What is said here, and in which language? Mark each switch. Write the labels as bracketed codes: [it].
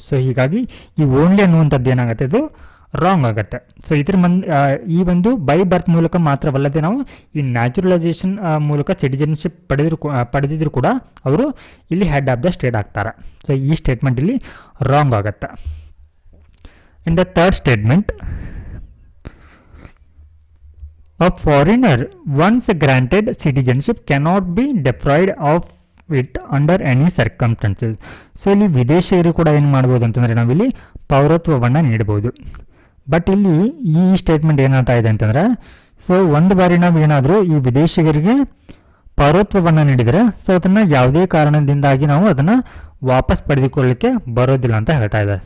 [kn] So ಹೀಗಾಗಿ ಈ only ಅನ್ನುವಂಥದ್ದು ಏನಾಗುತ್ತೆ, ಇದು ರಾಂಗ್ ಆಗುತ್ತೆ. ಸೊ ಇದ್ರ ಈ ಒಂದು ಬೈ ಬರ್ತ್ ಮೂಲಕ ಮಾತ್ರವಲ್ಲದೆ ನಾವು ಈ ನ್ಯಾಚುರಲೈಸೇಷನ್ ಮೂಲಕ ಸಿಟಿಜನ್ಶಿಪ್ ಪಡೆದಿದ್ರು ಕೂಡ ಅವರು ಇಲ್ಲಿ ಹೆಡ್ ಆಫ್ ದ ಸ್ಟೇಟ್ ಆಗ್ತಾರೆ. ಸೊ ಈ ಸ್ಟೇಟ್ಮೆಂಟ್ ಇಲ್ಲಿ ರಾಂಗ್ ಆಗುತ್ತೆ. [en] In the third statement, a foreigner once granted citizenship cannot be deprived of it under any circumstances. [kn] So ಇಲ್ಲಿ ವಿದೇಶಿಯರು ಕೂಡ ಏನು ಮಾಡ್ಬೋದು ಅಂತಂದರೆ ನಾವಿಲ್ಲಿ ಪೌರತ್ವವನ್ನು ನೀಡಬಹುದು. ಬಟ್ ಇಲ್ಲಿ ಈ ಸ್ಟೇಟ್ಮೆಂಟ್ ಏನಾಗ್ತಾ ಇದೆ ಅಂತಂದರೆ ಸೊ ಒಂದು ಬಾರಿ ನಾವು ಏನಾದರೂ ಈ ವಿದೇಶಿಗರಿಗೆ ಪೌರತ್ವವನ್ನು ನೀಡಿದರೆ ಸೊ ಅದನ್ನು ಯಾವುದೇ ಕಾರಣದಿಂದಾಗಿ ನಾವು ಅದನ್ನು ವಾಪಸ್ ಪಡೆದುಕೊಳ್ಳಲಿಕ್ಕೆ ಬರೋದಿಲ್ಲ ಅಂತ ಹೇಳ್ತಾ ಇದ್ದಾರೆ.